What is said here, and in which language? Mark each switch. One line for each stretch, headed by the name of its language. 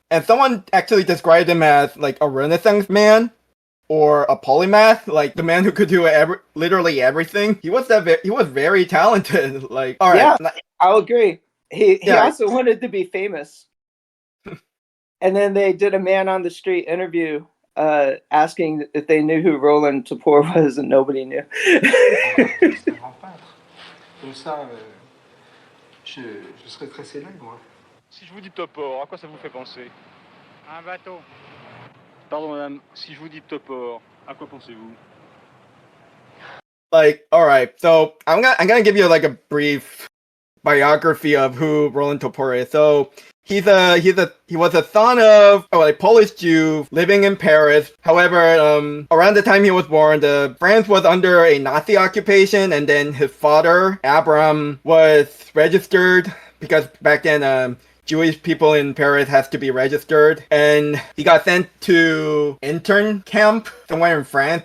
English: And someone actually described him as like a Renaissance man or a polymath, like the man who could do literally everything. He was very talented. Like, all right, yeah, I'll agree. He Yeah. also wanted to be famous. And then they did a man on the street interview asking if they knew who Roland Topor was, and nobody knew.
French: C'est un grand peintre. Comme ça, je serais très célèbre, moi. Si je vous dis Topor, à quoi ça vous fait penser? Un bateau. Pardon, madame, si je vous dis Topor, à quoi pensez-vous?
English: Like, all right, so I'm gonna give you like a brief biography of who Roland Topor is. So he was a son of a Polish Jew living in Paris. However, around the time he was born, France was under a Nazi occupation, and then his father Abraham was registered because back then Jewish people in Paris has to be registered, and he got sent to intern camp somewhere in France.